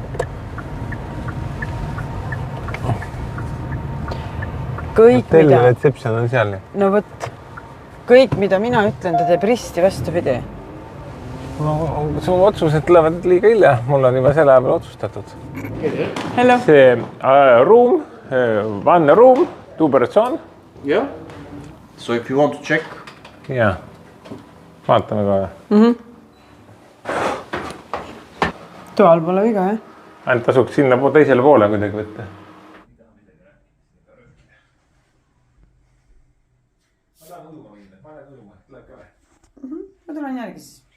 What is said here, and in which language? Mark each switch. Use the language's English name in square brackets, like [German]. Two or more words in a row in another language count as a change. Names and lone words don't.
[Estonian] Hotelli reception on seal. No võt, kõik, mida mina ütlen, ta teeb risti vastupidi. No, su otsused tulevad liiga hilja. Mul on juba selle peale otsustatud. [English] Hello. See room, one room, 2 person. Yeah. So if you want to check. [Estonian] Jaa. Vaatame kohe. Toal pole viga, jah? Ainult tasuks sinna teisele poole kuidagi võtta. Ma tulen järgi siis.